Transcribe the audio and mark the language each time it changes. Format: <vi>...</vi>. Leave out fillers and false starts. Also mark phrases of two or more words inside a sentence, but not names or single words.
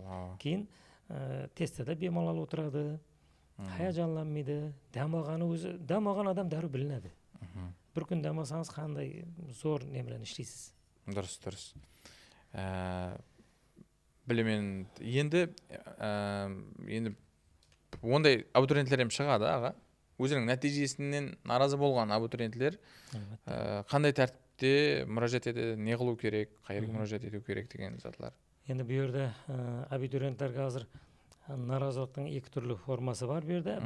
<uz>Keyin testda bemalol o'tiradi, hayajonlanmaydi. Dam olgan odam darrov bilinadi. Bir kun dam olsangiz qanday zo'r ne bilan ishlaysiz. Durust. Bilaman, endi</uz> <kaa>ондай абитуриенттер hem шығады аға. Өзінің нәтижесінен наразы болған абитуриенттер қандай тәртіпте мұражат етеді, не қылу керек, қайерге мұражат ету керек деген затлар. Енді бұл жерде абитуриенттерге қазір наразылықтың екі түрлі формасы бар бұл жерде.</kaa>